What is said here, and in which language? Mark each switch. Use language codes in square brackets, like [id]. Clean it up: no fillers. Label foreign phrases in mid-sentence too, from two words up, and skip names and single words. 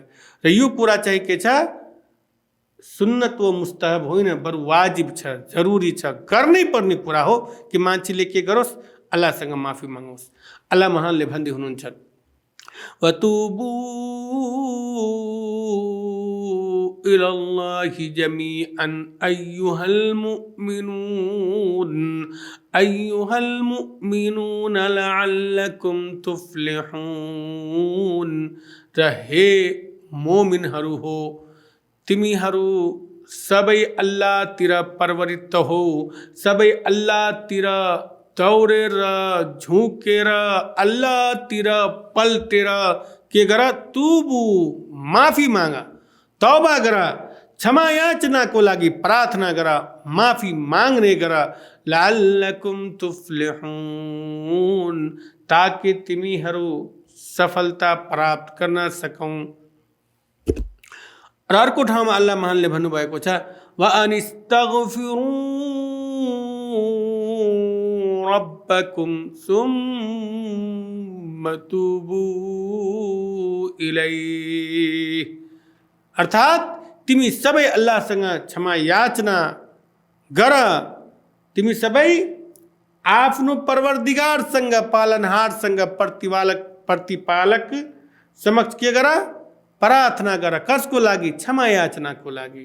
[ne] र यो कुरा चाहिँ के छ [ar] سنة و مستحب [ne] होइन बरु वाजिब छ, जरुरी छ, गर्नै पर्ने कुरा हो कि मान्छेले के गरोस् अल्लाहसँग माफी मागोस्। अल्लाह महानले भन्दै हुनुहुन्छ [ar] وتوبوا إلى الله جميعا أيها المؤمنون لعلكم تفلحون, [ne] हे मोमिनहरू हो तिमीहरू सबै अल्लाहतिर परवरित हो, सबै अल्लाहतिर दौडेर झुकेर अल्लाहतिर पल्टेर के गर तुबु माफी माग, तौबा गर, क्षमा याचनाको लागि प्रार्थना गर, माफी माग्ने गर, [ar] لعلكم تفلحون, [ne] ताकि तिमीहरू सफलता प्राप्त गर्न सकौं। र अर्को ठाउँमा अल्लाह महानले भन्नुभएको छ [ar] وأن استغفروا ربكم ثم توبوا إليه. [ne] अर्थात तिमी सबै अल्लाहसँग क्षमा याचना गर, तिमी सबै आफ्नो परवरदिगारसँग पालनहारसँग प्रतिपालक समक्ष के गर, प्रार्थना गर, कसको लागि, क्षमा याचनाको लागि।